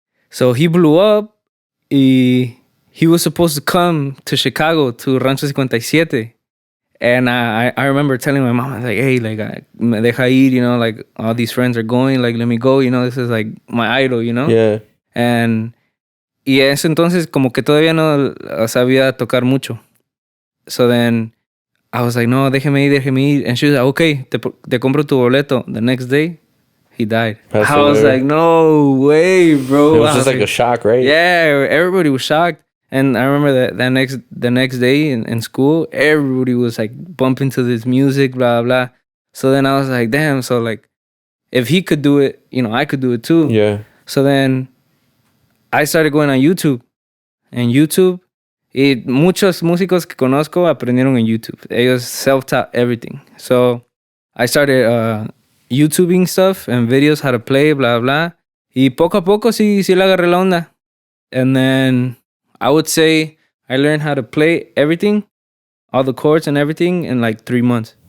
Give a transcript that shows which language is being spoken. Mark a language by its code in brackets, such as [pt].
[en] So he blew up. He was supposed to come to Chicago to Rancho 57. And I remember telling my mom, I was like, hey, like, me deja ir, you know, like, all these friends are going, like, let me go, you know, this is like my idol, you know? Yeah. [es] Y ese entonces como que todavía no sabía tocar mucho. [en] So then I was like, no, déjeme ir. And she was like, okay, te compro tu boleto. The next day, he died. I was like, no way, bro. It was just like a shock, right? Yeah, everybody was shocked. And I remember that the next day in school, everybody was like bumping to this music, blah, blah. So then I was like, damn, so like, if he could do it, you know, I could do it too. Yeah. So then I started going on YouTube. [es] And YouTube, muchos músicos que conozco aprendieron en YouTube. [en] Ellos self-taught everything. So I started YouTubing stuff and videos, how to play, blah, blah. [es] Y poco a poco sí le agarré la onda. [en] And then I would say I learned how to play everything, all the chords and everything in like 3 months.